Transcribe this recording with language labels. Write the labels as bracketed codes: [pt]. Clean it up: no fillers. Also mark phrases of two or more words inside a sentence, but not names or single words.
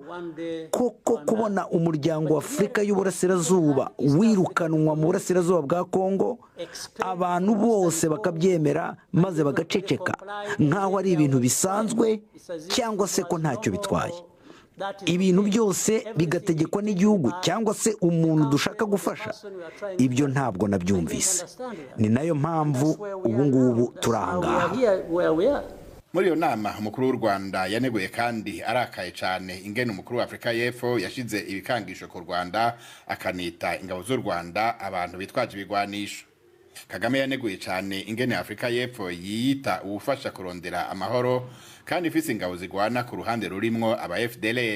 [rw] Koko kubona umuryango wa Afurika y'Uburasirazuba wirukanwa mu burasirazuba bwa Kongo, abantu bose bakabyemera maze bagaceceka nk'aho ari ibintu bisanzwe cyangwa se ko ntacyo bitwaye, ibintu byose bigategekwa n'igihugu cyangwa se umuntu dushaka gufasha, ibyo ntabwo nabyumvise. Ni nayo mpamvu ubu ngubu turahangaha. [rn] Muri iyo nama umukuru w'u Rwanda yaneguye kandi arakaye cyane ingene umukuru wa Afrika y'Epfo yashize ibikangisho ku Rwanda, akanita ingabo z'u Rwanda abantu bitwaje ibigwanisho. Kagame yaneguye cyane ingene Afrika y'Epfo yiyita ubufasha kurondera amahoro kandi ifise ingabo zigwana ku ruhande rurimwo aba FDLR.